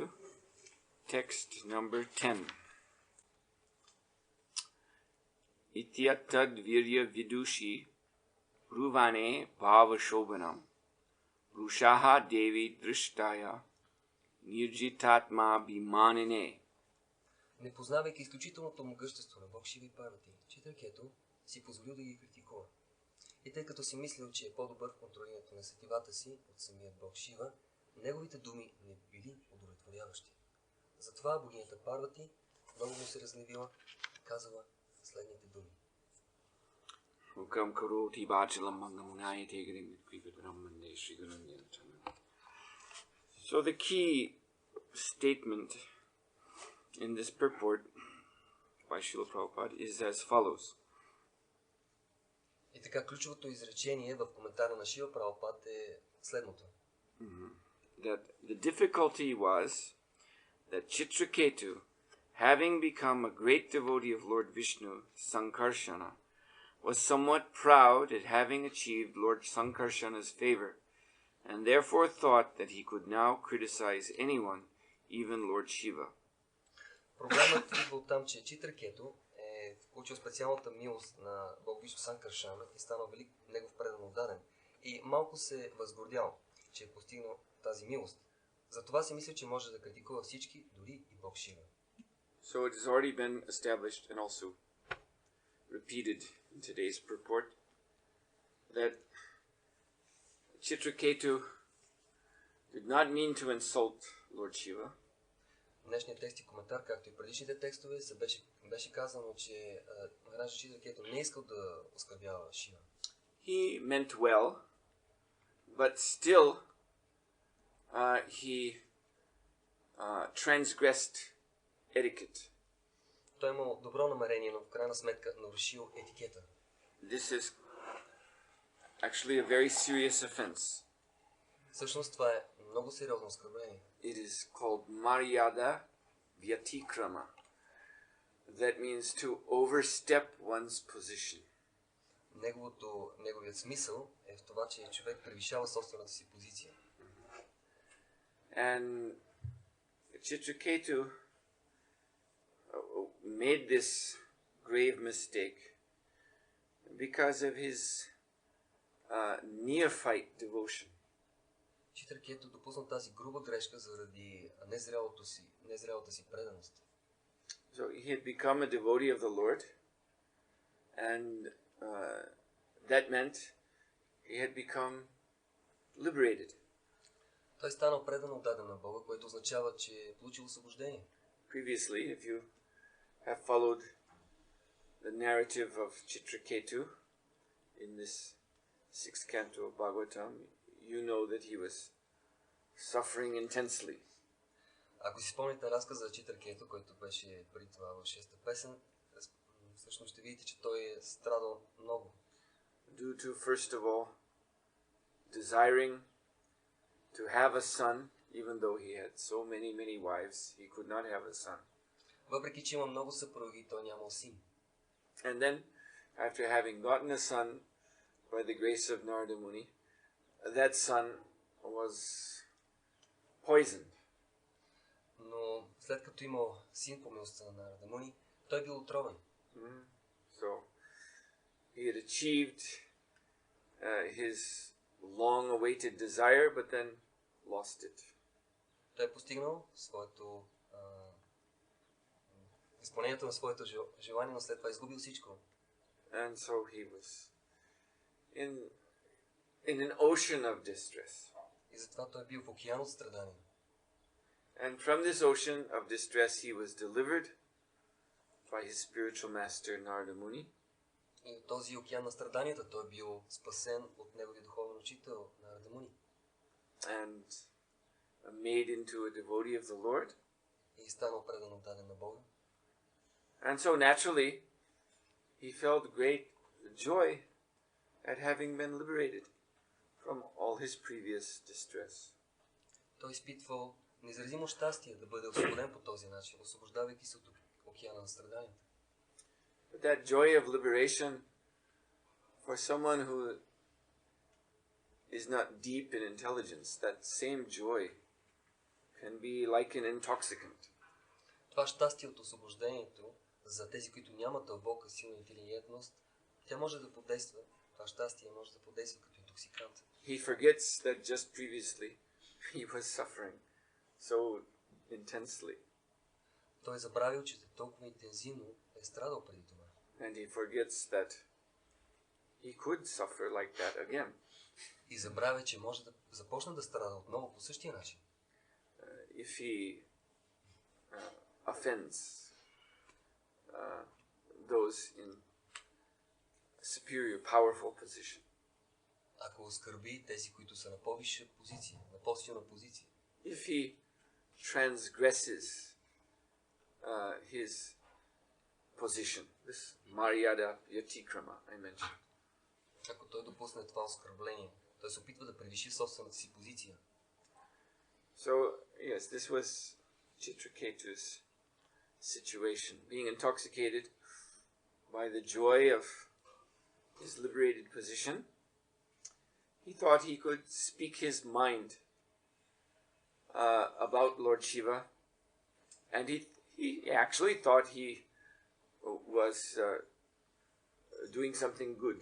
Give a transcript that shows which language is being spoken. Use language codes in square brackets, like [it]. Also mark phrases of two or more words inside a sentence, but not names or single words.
[en] Text number 10. [sa] इत्यतद्वीर्यविदुषि ब्रुवाणे भव्याशोभनम् रुषाह देवी धृष्टाय निर्जितात्माभिमानिने. [bg] Не познавайки изключителното могъщество на Бог Шива и Парвати, Читракету си позволил да ги критикува. И тъй като си мислил, че е по-добър в контролирането на сетивата си от самият Бог Шива, неговите думи не били удовлетворяващи. Затова богинята Парвати много му се разгневила и казала следните думи. [en] So the key statement in this purport by Srila Prabhupada is as follows. [bg] И така, ключовото изречение в коментара на Шрила Прабхупад е следното. [en] That the difficulty was that Chitraketu, having become a great devotee of Lord Vishnu, Sankarshana, was somewhat proud at having achieved Lord Sankarshana's favor, and therefore thought that he could now criticize anyone, even Lord Shiva. [bg] Проблемът идва от там, че Читракету е получил специалната милост на Бог Вишну Санкаршана и станал велик негов предан отдаден. И малко се възгордял, че е постигнал тази милост. Затова си мисля, че може да критикува всички, дори и Бог Шива. [en] So it has already been established and also repeated in today's purport that Chitraketu did not mean to insult Lord Shiva. [bg] Днешният текст и коментар, както и предишните текстове, беше казано, че Махараджа Читракету не искал да оскърбява Шива. [en] He meant well, but still he transgressed etiquette. [bg] Той имал добро намерение, но в крайна сметка нарушил етикета. [en] This is actually a very serious offense. [bg] Всъщност това е много сериозно оскърбление. [en] It is called [sa] मर्यादा व्यतिक्रम. [en] That means to overstep one's position. [bg] Неговият смисъл е в това, че човек превишава собствената си позиция. [en] And Chitraketu made this grave mistake because of his neophyte devotion. [bg] Читракету допусна тази груба грешка заради незрялата си преданост. [en] So he had become a devotee of the Lord, and that meant he had become liberated. [bg] Той станал предан отдаден на Бога, което означава, че е получил освобождение. [en] Previously, if you have followed the narrative of Chitraketu in this 6th canto of Bhagavatam, you know that he was suffering intensely. [bg] Ако си спомните разказа за Читракету, който беше преди това в 6-та песен, всъщност ще видите, че той е страдал много. [en] Due to, first of all, desiring to have a son, even though he had so many wives, he could not have a son. [bg] Въпреки че има много съпруги, той нямал син. [en] And then, after having gotten a son by the grace of Narada Muni, that son was poisoned. [bg] Но след като имал син по милостта на Нарада Муни, той бил отровен. [en] So he had achieved his long-awaited desire, but then lost it. [bg] Той е постигнал изпълнението на своето желание, но след това изгубил всичко. [en] And so he was in an ocean of distress. [bg] И затова той бил в океан от страдания. [en] And from this ocean of distress he was delivered by his spiritual master Narada Muni. [bg] И от този океан на страданията той бил спасен от неговия духовен учител Нарада Муни. [en] And made into a devotee of the Lord. [bg] И станал предан отдаден на Бога. [en] And so naturally he felt great joy at having been liberated from all his previous distress. [bg] Той изпитвал неизразимо щастие да бъде освободен по този начин, освобождавайки се от океана на страданията. [en] But that joy of liberation for someone who is not deep in intelligence, that same joy can be like an intoxicant. [bg] Това щастие от освобождението за тези, които нямат дълбока силна интелигентност, тя може да подейства, това щастие може да подейства като интоксикант. [en] He forgets that just previously he was suffering so intensely. [bg] Той е забравил, че толкова интензивно е страдал преди това. [en] And he forgets that he could suffer like that again. [bg] И забравя, че може да започне да страда отново по същия начин. [en] If he offends those in a superior, powerful position. [bg] Ако оскърби тези, които са на по-висша позиция, на по-силна позиция. [en] If he transgresses his position, this [sa] मर्यादा व्यतिक्रम [en] I mentioned. [bg] Ако той допусне това оскърбление, той се опитва да превиши собствената си позиция. [en] So, yes, this was Chitraketu's situation. Being intoxicated by the joy of his liberated position, he thought he could speak his mind about Lord Shiva, and he actually thought he was doing something good.